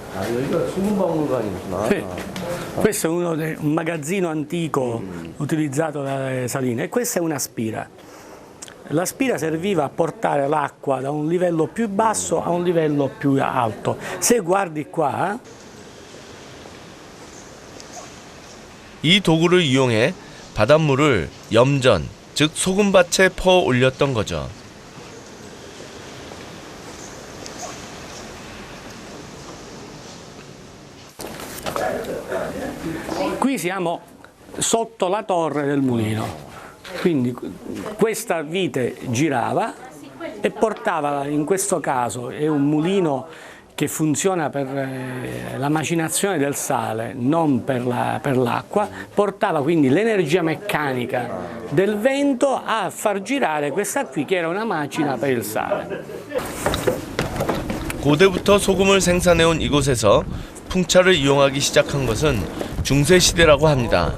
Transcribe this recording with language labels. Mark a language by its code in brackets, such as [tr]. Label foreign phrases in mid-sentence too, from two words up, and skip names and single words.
[ko] 여기가 소금 박물관이구나. [it] Sì. Questo è un magazzino antico utilizzato dalle saline e questa è una spira. La spira serviva a portare l'acqua da un livello più basso a un livello più alto. Se guardi qua, [ko] 이 도구를 이용해 바닷물을 염전, 즉 소금밭에 퍼 올렸던 거죠. [it] qui siamo sotto la torre del mulino. Quindi questa vite girava e portava, in questo caso è un mulino che funziona per la macinazione del sale, non per l'acqua, portava quindi l'energia meccanica del vento a far girare questa qui che era una macina per il sale. [ko] 고대부터 소금을 생산해온 이곳에서 풍차를 이용하기 시작한 것은 중세 시대라고 합니다.